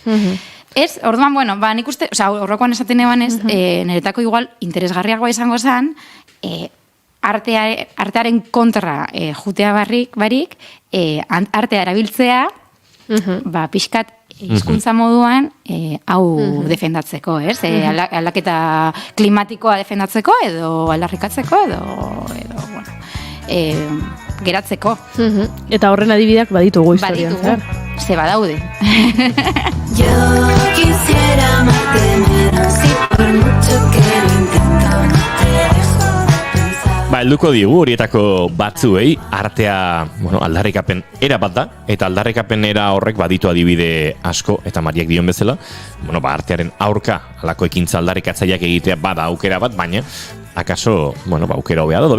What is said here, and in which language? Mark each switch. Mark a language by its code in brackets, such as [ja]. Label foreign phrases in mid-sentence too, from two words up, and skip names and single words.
[eu] Ez, orduan, nik uste, horrekoan esaten eban ez, niretako igual interesgarriagoa izango zen, artearen kontra jutea barik, artea erabiltzea, pixkat hizkuntza moduan hau defendatzeko, ez? Aldaketa klimatikoa defendatzeko edo aldarrikatzeko edo geratzeko. Eta horren adibideak baditugu historian, zer? Ze badaude. [es] Yo quisiera amarte menos y por mucho que lo intento no te dejo de pensar. [eu] Helduko digu horietako batzuei artea, aldarrikapen era bat da, eta aldarrikapen era horrek baditu adibide asko, eta Mariak dion bezala, artearen aurka alako ekintza aldarrikatzaileak egitea bada aukera bat, baina akaso, aukera hobea da.